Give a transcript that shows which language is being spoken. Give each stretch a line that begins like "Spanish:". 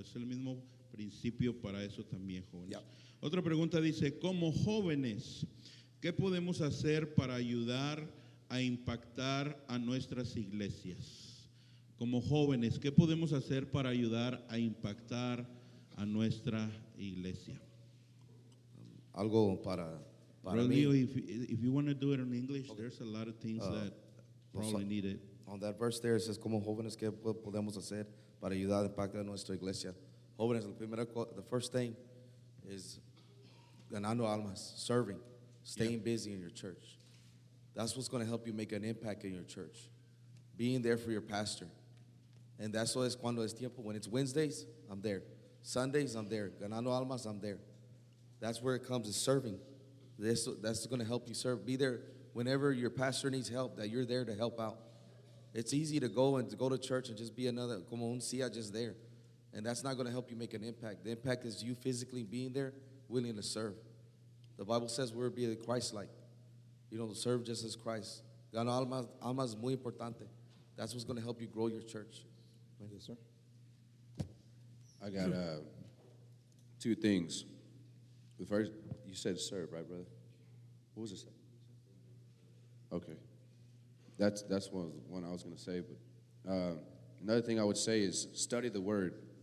Spanish: Es el mismo principio para eso también, jóvenes. Otra pregunta dice, como jóvenes, ¿qué podemos hacer para ayudar a impactar a nuestras iglesias? como jóvenes, ¿qué podemos hacer para ayudar a impactar a nuestra iglesia? Algo para
English: Brother
Spanish: mí.
English: Leo, if you want to do it in English, there's a lot of things that probably need it. On that verse there, it says,
Spanish: como jóvenes, ¿qué podemos hacer para ayudar a impactar a nuestra iglesia?
English: Jóvenes, the first thing is
Spanish: ganando almas,
English: serving, staying busy in your church. That's what's going to help you make an impact in your church. Being there for your pastor. And that's why
Spanish: es cuando es tiempo.
English: When it's Wednesdays, I'm there. Sundays, I'm there.
Spanish: Ganando almas,
English: I'm there. That's where it comes, is serving. That's going to help you serve. Be there whenever your pastor needs help, that you're there to help out. It's easy to go to church and just be another,
Spanish: como un cia,
English: just there. And that's not going to help you make an impact. The impact is you physically being there, willing to serve. The Bible says we're be Christ-like. You know, serve just as Christ.
Spanish: Gano almas es muy importante.
English: That's what's going to help you grow your church. Yes, sir. I got two things. The first, you said serve, right, brother? What was it? Okay. That's one I was going to say. But another thing I would say is study the Word.